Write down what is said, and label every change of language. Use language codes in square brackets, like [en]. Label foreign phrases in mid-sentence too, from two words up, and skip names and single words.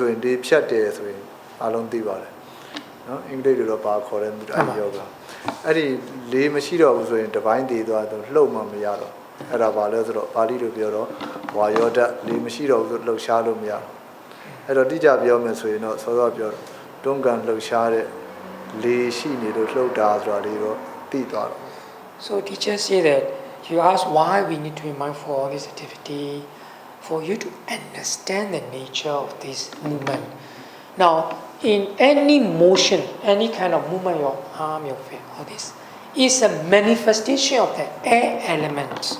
[my] ရင်လေဖြတ်တယ်ဆိုရင်အလုံးသိပါတယ်နော်အင်္ဂလိပ်လိုတော့ဘာခေါ်လဲအဲ့ယောဂအဲ့ဒီလေမရှိတော့ဘူးဆိုရင်တပိုင်းတည်သွားတော့လှုပ်မှမရတော့အဲ့ဒါဘာလဲဆိုတော့ပါဠိလိုပြောတော့ဝါယောဓာတ်လေမရှိတော့ဘူးဆိုလှုပ်ရှားလို့မရတော့အဲ့တော့တိကျပြောမယ်ဆိုရင်တော့စောစောပြောတွန်းကန်လှုပ်ရှားတဲ့လေရှိနေလို့လှုပ်တာဆိုတာလေးတော့သိသွားတော့ [en] So teachers say that you ask why we need to be mindful of this activity for you to understand the nature of this movement. Now, in any motion, any kind of movement, your arm, your face, all this, is a manifestation of the air element.